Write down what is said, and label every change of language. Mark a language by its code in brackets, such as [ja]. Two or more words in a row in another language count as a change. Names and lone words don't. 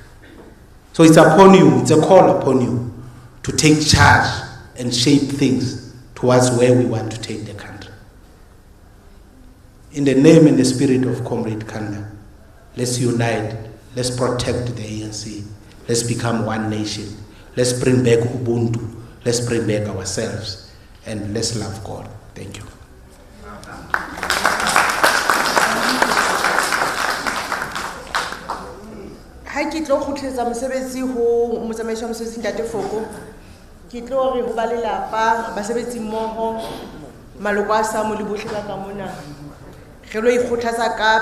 [en] So it's upon you, it's a call upon you to take charge and shape things towards where we want to take the country. In the name and the spirit of Comrade Khanda, let's unite, let's protect the ANC, let's become one nation, let's bring back Ubuntu, let's bring back ourselves, and let's love God. Thank you. [st] Ha ke tlo khutletsa mosebetsi ho motsamaiso wa mosebetsi Ntate Foko, ke tlo re ho ba lelapa basebetsi mmoho maloko a sa mo le bohle ba ka mona re lo ikgothatsa ka